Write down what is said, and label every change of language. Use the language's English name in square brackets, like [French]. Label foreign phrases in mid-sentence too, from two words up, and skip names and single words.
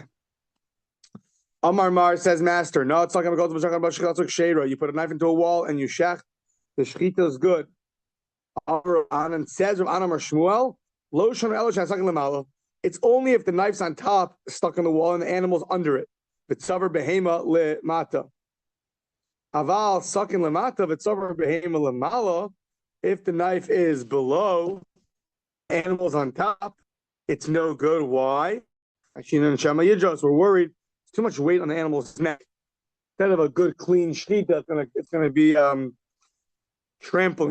[English] Amar Mar says, Master, no, it's talking about you put a knife into a wall and you shech. The shechita is good. Anan says of Anam or Shmuel, it's only if the knife's on top, stuck in the wall, and the animal's under it. [Hebrew] וצוואר בהמה למטה. אבל סכין למטה, וצוואר בהמה למעלה. [English] If the knife is below, animal's on top, it's no good. Why? We're worried. It's too much weight on the animal's neck. Instead of a good clean shechita, it's gonna be trampling.